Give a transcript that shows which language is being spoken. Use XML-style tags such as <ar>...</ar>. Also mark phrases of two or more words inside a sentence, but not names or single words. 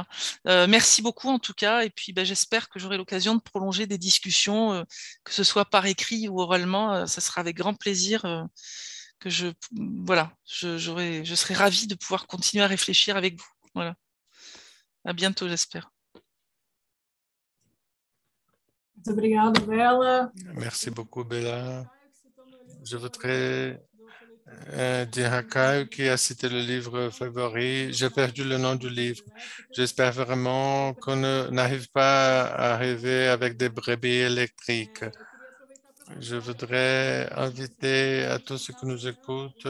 <fr>Merci beaucoup en tout cas. Et puis j'espère que j'aurai l'occasion de prolonger des discussions, que ce soit par écrit ou oralement. Ça sera avec grand plaisir que je serai ravie de pouvoir continuer à réfléchir avec vous. Voilà. À bientôt, j'espère.</fr> <pt>Muito obrigada, Bela.</pt> <fr>Merci beaucoup, Bella. Je voudrais dire à Caio qui a cité le livre favori. J'ai perdu le nom du livre. J'espère vraiment qu'on n'arrive pas à arriver avec des brebis électriques. Je voudrais inviter à tous ceux qui nous écoutent.</fr>